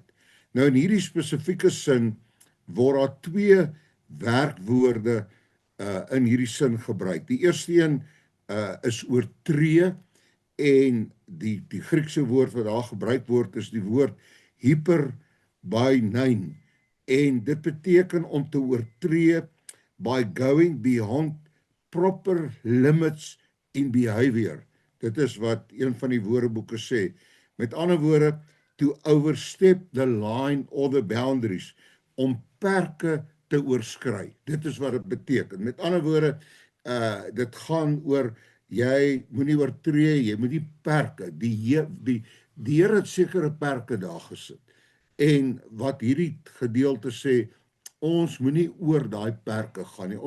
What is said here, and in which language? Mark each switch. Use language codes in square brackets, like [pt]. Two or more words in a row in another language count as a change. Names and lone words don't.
[af] Nou in hierdie spesifieke sin word daar twee werkwoorde in hierdie sin gebruik. Die eerste een is oortree en die Griekse woord wat daar gebruik word is die woord hyperbanein en dit beteken om te oortree by [en] going beyond proper limits in behavior. [af] Dit is wat een van die woordeboeke sê. Met ander woorde, [en] to overstep the line or the boundaries, [af] om perke te oorskry. Dit is wat dit beteken. Met ander woorde, dit gaan oor jy moenie oortree, jy moet die perke, die Here het sekere perke daar gesit. En wat hierdie gedeelte sê, ons moenie oor daai perke gaan nie.